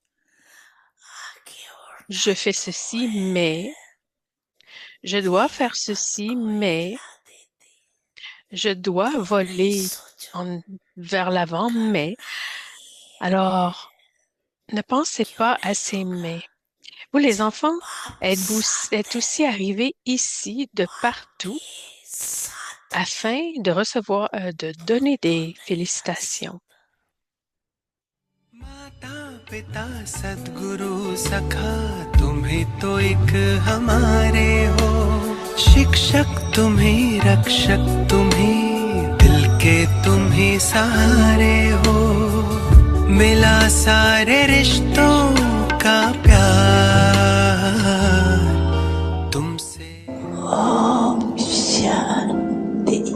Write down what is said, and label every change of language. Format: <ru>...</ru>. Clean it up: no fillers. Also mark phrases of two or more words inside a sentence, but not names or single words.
<fr>Je fais ceci, mais je dois faire ceci, mais je dois voler vers l'avant, mais alors ne pensez pas à ces mais. Vous, les enfants, êtes aussi arrivés ici de partout afin de recevoir, de donner des félicitations.</fr> <hi>माता पिता सद्गुरु सखा तुम्हें तो एक हमारे हो शिक्षक तुम्हें रक्षक तुम्हें दिल के तुम्हें सहारे हो मिला सारे रिश्तों का प्यार तुमसे ओम शांति</hi>